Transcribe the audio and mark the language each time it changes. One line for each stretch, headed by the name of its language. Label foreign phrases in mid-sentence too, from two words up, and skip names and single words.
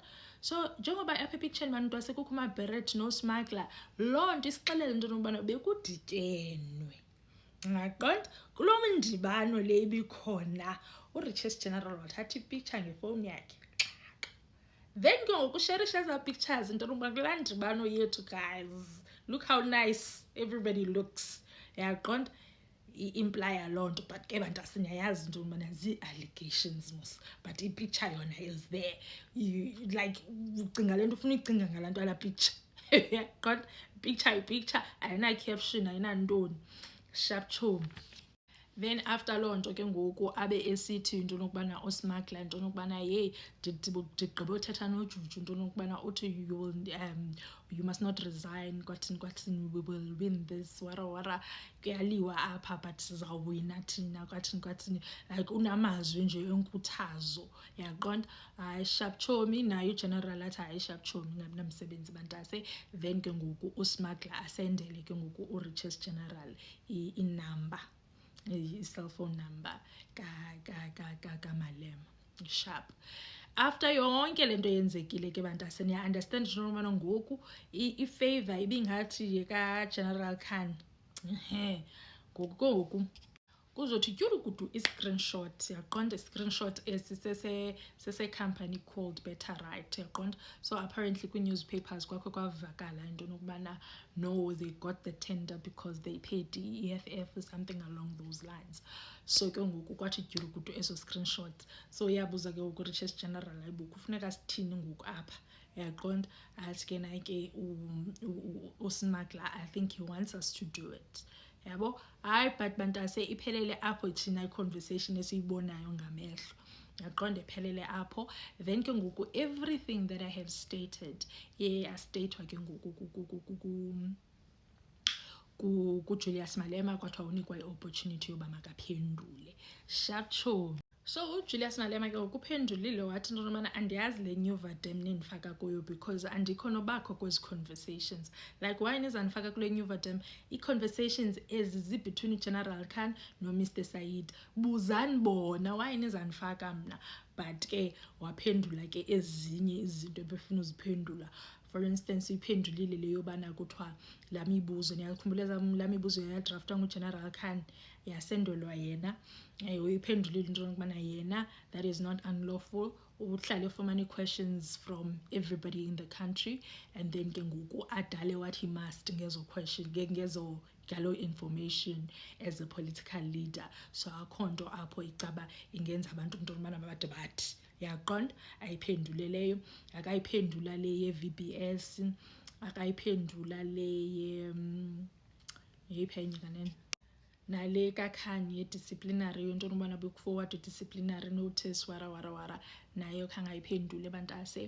Xhosa: So njengoba apha epictureni bantu wasekukho uMaberet noSmugler, loo nto isixelela into nokubana bekudityenwe ngaqonda kuloo ndibano le ibikhona. uRiches General wathatha ipicture ngefowuni yakhe then ke ngoku usherisha eza pictures into nokubana kulaa ndibano yethu guys,
English: look how nice everybody looks
Xhosa: yaqonda. I-implya loo nto, but ke bantu asinyayazi into yobana zii-allegations mos, but ipicture yona
English: is there.
Xhosa: Like ucinga le nto ufuna uyicinga ngalaa nto yalaa picture yaqonda. Picture ayina-caption ayinantoni. Sharp chom.
English: Then after
Xhosa: loo nto ke ngoku abe esithi into nokubana uSmugler into nokubana hey ndigqiba uthetha noJuju into nokubana uthi
English: you must not resign
Xhosa: kwathini
English: we will win this
Xhosa: wara kuyaliwa apha but sizawuwina thina kwathini like unamazwi nje enkuthazo yaqonda. Hayi sharp chomi nayo uGeneral athi hayi sharp chomi ngabi namsebenzi bantase. Then ke ngoku uSmugler asendele ke ngoku uRiches General inumber i-cell phone number kaMalema. Sharp. After yonke lento yenzekile ke bantase niya understand njengoba ngoku i-favor ibingathi yeka-General Khan. Ngoku kuzothi tyurukudu i-screenshot yaqonda. I-screenshot sese-company called Better Right yaqonda.
English: So apparently
Xhosa: kwi-newspapers kwakho kwavakala into nokubana
English: no they got the tender because they paid EFF or something along those lines.
Xhosa: So ke ngoku kwathi tyurukudu eso screenshot. So yabuza ke ngoku Riches General ayibo kufuneka sithini ngoku apha yaqonda. Athi ke nake uSmugler
English: I think he wants us to do it yabo.
Xhosa: Hayi but bantase iphelele apho thina i-conversation esiyibonayo ngamehlo yaqonda iphelele apho. Then ke ngoku
English: everything that I have stated
Xhosa: astatwa ke ngoku kuJulius Malema kwathiwa unikwa i-opportunity yoba makaphendule. Sharp chom. So uJulius Malema ke ukuphendulile wathi into yobana andiyazi le new vadem nindifaka kuyo because andikho nobakho kwezi conversations.
English: Like why
Xhosa: nizandifaka kule new vadem? I-conversations ezi between uGeneral Khan noMr Said. Buzani bona why nizandifaka mna. But ke waphendula ke ezinye izinto ebefuna uziphendula. For instance, iphendulile le yobana kuthiwa la mibuzo niyakhumbula la mibuzo yadraftwa nguGeneral Khan yasendolwa yena. Uyiphendulile into yokubana yena
English: that is not unlawful
Xhosa: uhlale ufumana
English: questions from everybody in the country and then
Xhosa: ke ngoku adale
English: what he must
Xhosa: ngezo question ngezo ngalo
English: information as a political leader.
Xhosa: So akho nto apho icaba ingenza abantu into yokubana babade bathi yaqonda. Ayiphendule leyo, akayiphendula le ye-VBS, akayiphendula le yeyiphi enye kanene nale kaKhan ye-disciplinary into yokubana bekuforward disciplinary notice wara nayo khange ayiphendule bantase.